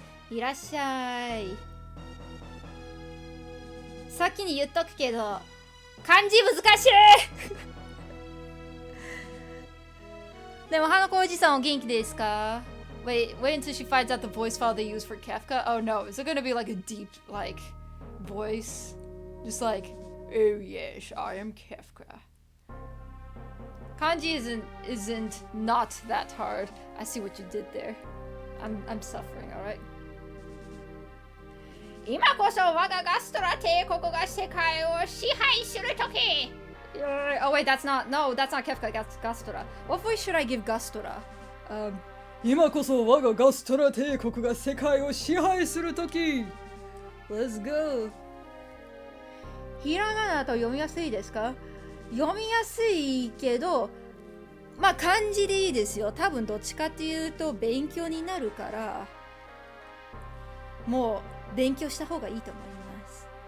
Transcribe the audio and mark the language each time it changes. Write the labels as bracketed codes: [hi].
[ja] いらっしゃい。先に言っとくけど、漢字難しいでも花子おじさんお元気ですか? [en] Wait until she finds out the voice file they use for Kefka. Oh no, is it gonna be like a deep, like, voice? Just like, oh yes, I am Kefka. Kanji isn't not that hard. I see what you did there. I'm suffering, alright? [ja] 今こそ我がガストラ帝国が世界を支配するとき。 [en] Oh wait, that's not Kefka, that's Gastora. What voice should I give Gastora? [ja] 今こそ我がガストラ帝国が世界を支配するとき。 [en] Let's go. [ja] ひらがなと読みやすいですか?読みやすいけど、まあ漢字でいいですよ。多分どっちかっていうと勉強になるから、もう勉強した方がいいと思います。